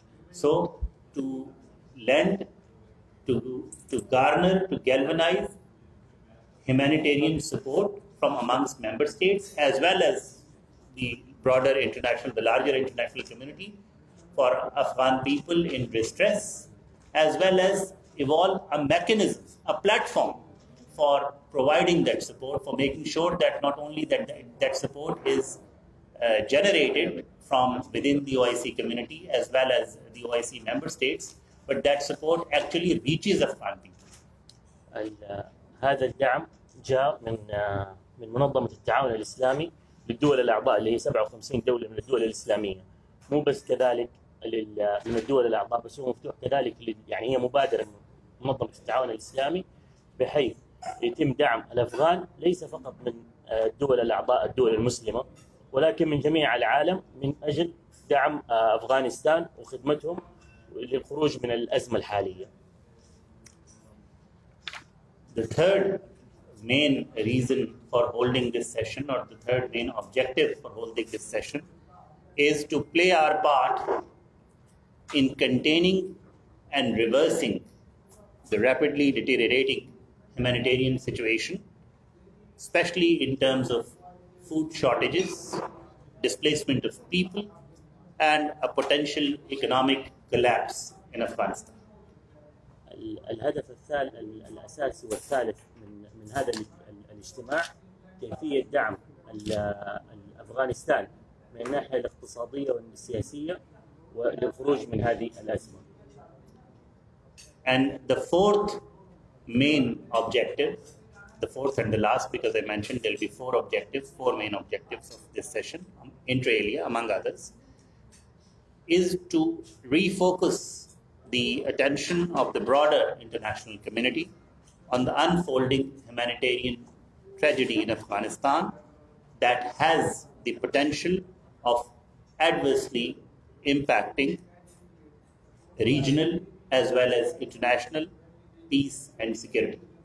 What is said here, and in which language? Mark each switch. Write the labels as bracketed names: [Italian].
[English] So, to lend, to garner, to galvanize humanitarian support from amongst member states as well as the broader international, the larger international community for Afghan people in distress, as well as evolve a mechanism, a platform for providing that support, for making sure that not only that support is generated from within the OIC community as well as the OIC member states, but that support actually reaches Afghan people. [Arabic] هذا الدعم جاء من منظمة التعاون الإسلامي للدول الأعضاء اللي هي 57 دولة من الدول الإسلامية، مو بس كذلك من الدول الأعضاء، بس هو مفتوح كذلك يعني هي مبادرة من منظمة التعاون الإسلامي بحيث يتم دعم الأفغان ليس فقط من الدول الأعضاء الدول المسلمة ولكن من جميع العالم من أجل دعم أفغانستان وخدمتهم للخروج من الأزمة الحالية. [English] The third main reason for holding this session, or the third main objective for holding this session, is to play our part in containing and reversing the rapidly deteriorating humanitarian situation, especially in terms of food shortages, displacement of people, and a potential economic collapse in Afghanistan. [Arabic] الهدف الأساسي والثالث من هذا الاجتماع كيفية دعم أفغانستان من الناحية الاقتصادية والسياسية وللخروج من هذه الأزمة. [English] And the fourth main objective, the fourth and the last, because I mentioned there will be four main objectives of this session, inter alia, among others, is to refocus the attention of the broader international community on the unfolding humanitarian tragedy in Afghanistan that has the potential of adversely impacting regional as well as international peace and security.